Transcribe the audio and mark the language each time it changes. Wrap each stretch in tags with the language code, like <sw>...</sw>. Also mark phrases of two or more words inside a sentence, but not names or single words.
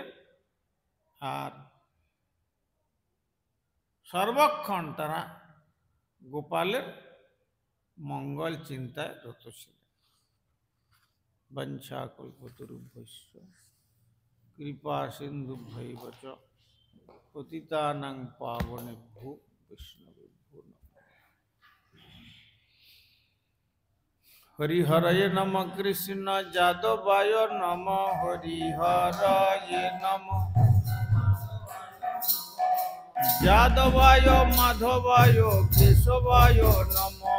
<bn>আর সর্বক্ষণ তারা গোপালের মঙ্গল চিন্তায় রত ছিলেন।</bn> <sa>বঞ্ছাকল্পতরুভ্যশ্চ কৃপা সিন্ধুভ্যৈব চ পতিতানাং পাবনেভ্যো বৈষ্ণবেভ্যো নমঃ। হরিহরয়ে নম কৃষ্ণ যাদবায় নম হরিহরয়ে নম যাদবায় মাধবায় কেশবায় নম</sa>